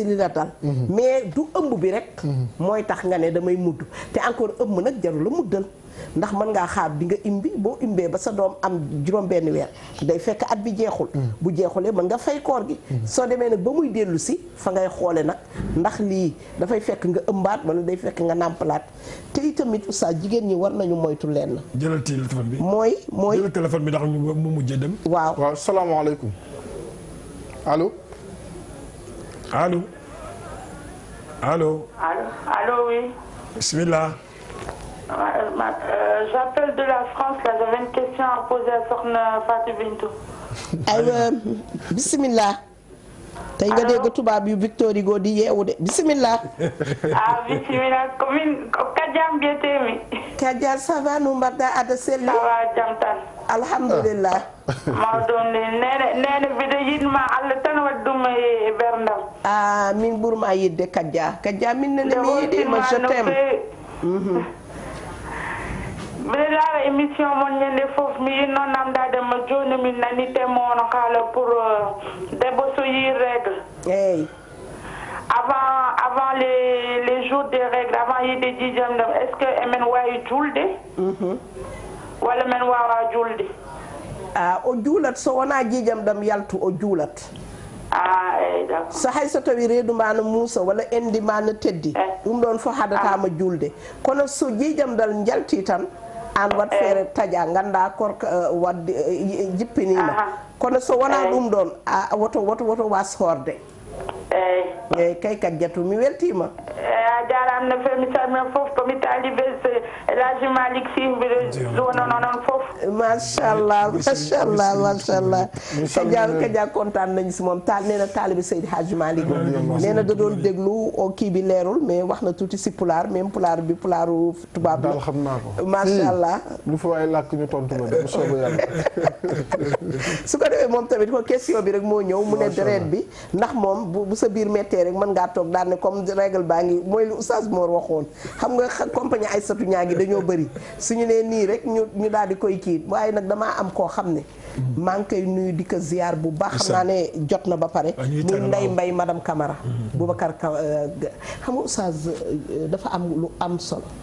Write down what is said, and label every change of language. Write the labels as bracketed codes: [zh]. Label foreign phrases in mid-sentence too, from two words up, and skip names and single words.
[wo] li la dal mais du ëmb bi rek mooy tax nga ne damay mudd te encore ëmb nag jarul la muddal ndax mën ngaa xaar bi nga imbi boo imbee ba sa doom am juróom-benn weer day fekk at bi jeexul bu jeexulee mën nga fay koor gi soo demee nag ba muy dellu si fa ngay xoole nag ndax lii dafay fekk nga ëmbaat wala day fekk nga nàmpalaat te itamit oustaz jigéen ñi war nañu moytu leen jëlal téléphone bi mooy jëlal téléphone bi ndax mu mujjee dem waaw salaamaaleykum allo allo allo allo oui bismillah. [fr] J'appelle de la France là, j'avais une question à poser à Sokhna Fatou Bintou. [ar] aywa bismillah. [wo] tey nga dégg tubaab yu Victor Hugo di yeewu de bismillah. [fr] Bismillah commune Kadiam Biétémi. [ff] Kadia [fr] ça va [ff] nu mbaɗɗa aɗa selli? [fr] Ça va [ff] jam tan. [ar] Alhamdulillah. [ff] mawɗum ni nene mbiɗo yiɗma Allah tan waɗɗum e ɓerdam. Min ɓurma yidde Kadia min nene mi yiɗima [fr] je t'aime. [ff] Bela émission mon ñende fof mi non namdade ma joni min nani temono kala pour debbo so yi règle. [fr] Avant les jours des règles, avant [ff] yide jijam dam, [fr] est-ce que [ff] emen wawi julde? Wala men wawa julde? O juulat so wona jijam dam yaltu o juulat. [fr] D'accord. [ff] So hay so tawi reedu ma no muusa walla endi ma no teddi ɗum ɗon fof hadatama julde kono so jijam dal jalti tan an wat feere taƴa ganda korka wadde jippinima kono so wona ɗum ɗon woto was horde eyyi kay Kadiatou mi weltima a jarama no fewi mi salmina foof komi talibe El Hadji Malick Sy mbiɗo zone noon foof [wo] machallah Kadia kontaan nañu si moom taal nee na taalibe Seydi Hadji Malick nee na da doon déglu o kii bi leerul mais wax na tuuti si pulaar même pulaar bi pulaaru tubaab la daal xam naa ko machallah lu fa waay làkk ñu tontu la de bu soobee yàlla su ko defee moom tamit ko question bi rek moo ñëw mu ne deret bi ndax moom bu sa biir méttee rek mën ngaa toog daal ne [fr] comme règle [wo] baa ngi mooy lu Oustaz Mor waxoon xam nga compagnie Aïssatou ñaagi dañoo bëri suñu nee nii rek ñu daal di koy kii waaye nag damaa am koo xam ne maa ngi koy nuyu di ko ziar bu baax xam naa ne jot na ba pare muy Ndeye Mbaye madame Camara Boubacar xam nga Oustaz dafa am lu am solo